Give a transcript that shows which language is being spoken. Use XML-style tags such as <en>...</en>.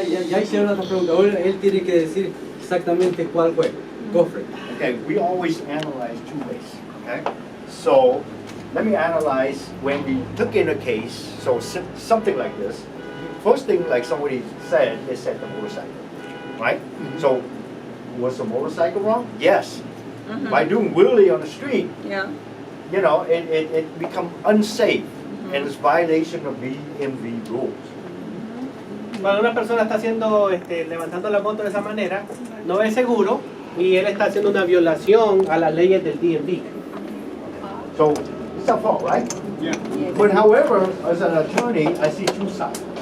<es>Ya hicieron otra pregunta. Ahora él tiene que decir exactamente cuál fue.</es> <en>Go for it. Okay, we always analyze two ways. Okay, so let me analyze when we took in a case. So something like this. First thing, like somebody said, they said the motorcycle, right? So was the motorcycle wrong? Yes. By doing wheelie on the street, Yeah. you know, it become unsafe and it's violation of BMV rules.</en> <es>Cuando una persona está haciendo, levantando la moto de esa manera, no es seguro y él está haciendo una violación a las leyes del DMV.</es> <en>So it's a fault, right? Yeah. But however, as an attorney, I see two sides.</en>